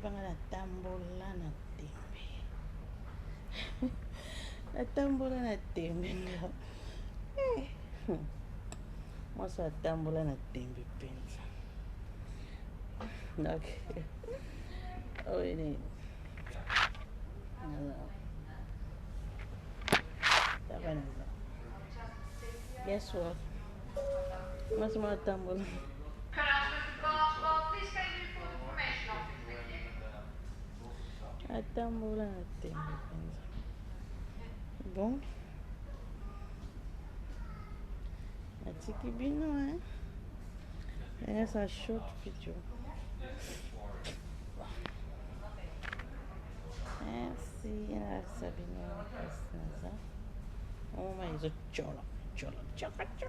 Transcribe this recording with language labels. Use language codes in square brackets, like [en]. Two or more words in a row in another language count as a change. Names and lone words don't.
[ln] natambula natembe. Natambula natembe nga. Mwasi atambula natembe penza. [en] Okay. Oh, ini. Guess what? [ln] Mwasi atambula. Atambula natembe penza. Bom. Atiki bino, hein? [en] That's a short video. [fr] Merci, Sabino. [en] Oh my, it's a chola. Chola.